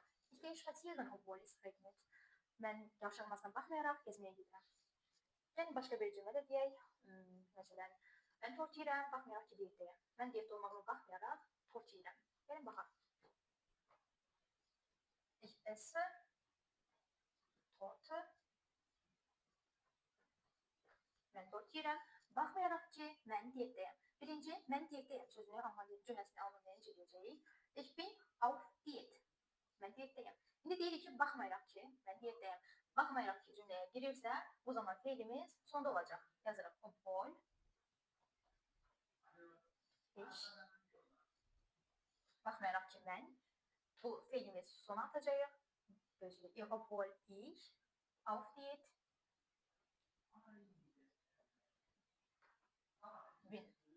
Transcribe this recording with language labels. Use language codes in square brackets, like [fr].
[de] Ich gehe spazieren, obwohl es regnet. [az] Mən yağış yağmasına baxmayaraq gəzməyə gedirəm. Yəni başqa bir cümlə də deyək. Məsələn, mən tort yeyirəm, baxmayaraq ki, diyetdəyəm. Mən diyetdə olmağıma baxmayaraq tort yeyirəm. Gəlin baxaq. [de] Ich esse Torte. [az] Mən tort yeyirəm. Baxmayaraq ki, mən diyetdəyəm. Birinci, mən diyetdəyəm sözünü cümləsini anlamaya necə deyəcəyik? [de] Ich bin auf Diet. [az] Mən diyetdəyəm. İndi deyirik ki, baxmayaraq ki, mən diyetdəyəm. Baxmayaraq ki, cümləyə girirsə, bu zaman feilimiz sonda olacaq. Yazırıq. [de] Obwohl ich [az] baxmayaraq ki, mən bu feilimiz sona atacağıq. [de] Özür obwohl ich auf Diet bin.